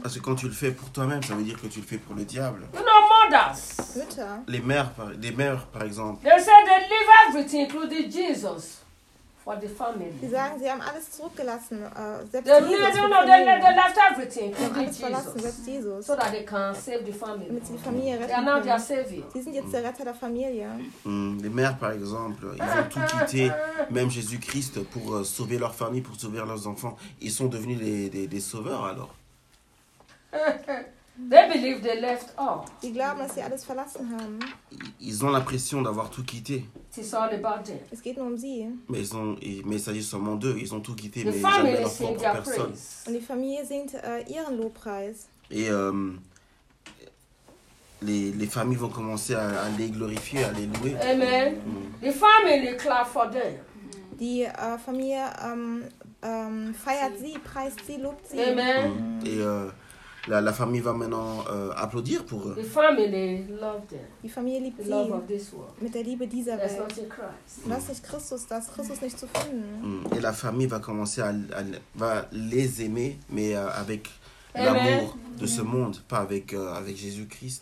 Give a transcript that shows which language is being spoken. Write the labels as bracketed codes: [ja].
[fr] Parce que quand tu le fais pour toi-même, ça veut dire que tu le fais pour le diable. [en] You know, mothers. [fr] Les mères, par exemple. [en] They say they leave everything, including Jesus, for the family. [de] Sie sagen, sie haben alles zurückgelassen. [en] They left everything, including Jesus. So that they can save the family. [de] Damit sie die Familie retten. [en] They are now their savior. [de] Sie sind jetzt der Retter der Familie. [fr] Les mères, par exemple, ils ont tout quitté, même Jésus-Christ, pour sauver leur famille, pour sauver leurs enfants. Ils sont devenus des sauveurs, alors. [en] They believe they left all. [fr] Ils [de] glauben, dass sie alles verlassen haben. [fr] Ils ont l'impression d'avoir tout quitté. [en] It's all about them. [de] Es geht nur um sie. [fr] Mais il s'agit seulement d'eux. Ils ont tout quitté, mais jamais leur propre personne. [de] Und die Familie singt ihren Lobpreis. [fr] Les familles vont commencer à les glorifier, à les louer. Amen. [en] The family clap for them. [de] Die Familie feiert sie, preist sie, lobt sie. Amen. [fr] La famille va maintenant applaudir pour eux. [en] The family loved them. [de] Die Familie liebt sie. [en] The love of this world. [de] Mit der Liebe dieser Welt. [en] That's not in Christ. [de] Das ist Christus, das ist Christus nicht zu finden. [fr] Et la famille va commencer va les aimer, mais avec l'amour de ce monde, pas avec Jésus-Christ.